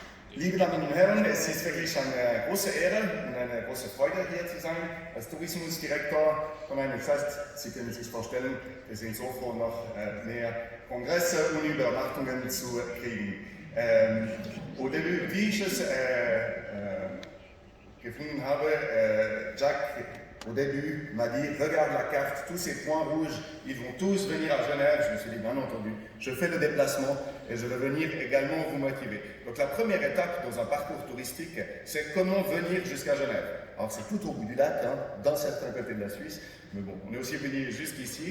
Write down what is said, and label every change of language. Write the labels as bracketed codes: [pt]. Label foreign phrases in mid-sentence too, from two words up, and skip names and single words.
[de] Liebe Damen und Herren, es ist wirklich eine große Ehre und eine große Freude, hier zu sein als Tourismusdirektor von einem Fest. Sie können sich vorstellen, wir sind so froh, noch mehr Kongresse und Übernachtungen zu kriegen. [fr] Au début, [de] wie ich es gefunden habe, [fr] Jacques, au début, m'a dit « Regarde la carte, tous ces points rouges, ils vont tous venir à Genève. » Je me suis dit « Bien entendu, je fais le déplacement et je vais venir également vous motiver. » Donc la première étape dans un parcours touristique, c'est comment venir jusqu'à Genève. Alors c'est tout au bout du lac, hein, dans certains côtés de la Suisse, mais bon, on est aussi venu jusqu'ici.